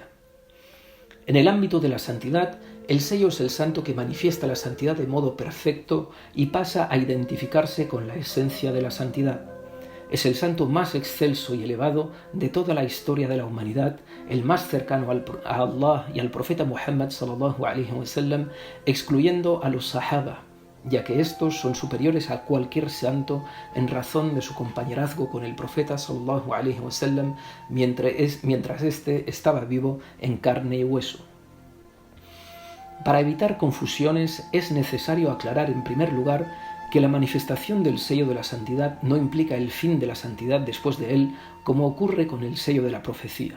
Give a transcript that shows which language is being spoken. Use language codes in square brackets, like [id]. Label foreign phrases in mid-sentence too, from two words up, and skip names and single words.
[es] En el ámbito de la santidad, el sello es el santo que manifiesta la santidad de modo perfecto y pasa a identificarse con la esencia de la santidad. Es el santo más excelso y elevado de toda la historia de la humanidad, el más cercano a Allah y al profeta Muhammad [ar] صلى الله عليه وسلم, [es] excluyendo a los sahaba, ya que estos son superiores a cualquier santo en razón de su compañerazgo con el profeta [ar] صلى الله عليه وسلم [es] mientras éste estaba vivo en carne y hueso. Para evitar confusiones es necesario aclarar en primer lugar que la manifestación del sello de la santidad no implica el fin de la santidad después de él, como ocurre con el sello de la profecía.